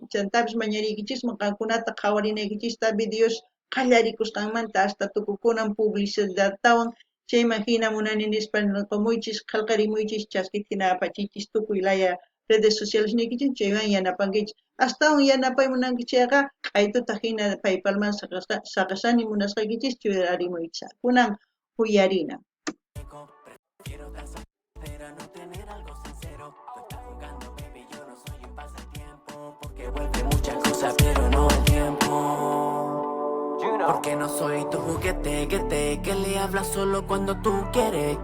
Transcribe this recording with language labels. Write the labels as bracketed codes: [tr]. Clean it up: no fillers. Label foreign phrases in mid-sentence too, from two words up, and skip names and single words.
[qu] Chantapis mañariykichisman qankunata qhawarinaykichista videos qallarikusqanmanta hasta tukukunan publicidadtawan chayman hina munani nispa qumuychis, qillqarimuychis, chaskikuna apachichis, tukuy laya [es] redes sociales [qu] niykichis, chaywan yanapankichis. Astawan yanapaymunankichayqa q'aytuta hina PayPalman saqashani munasqaykichis churarimuychis. Kunan uyarina. [es] Prefiero estar soltera, no tener algo sincero. Tú estás jugando, baby, yo no soy un pasatiempo. Porque vuelve muchas cosas, pero no el tiempo. Porque no soy tu juguete, que le hablas solo cuando tú quieres.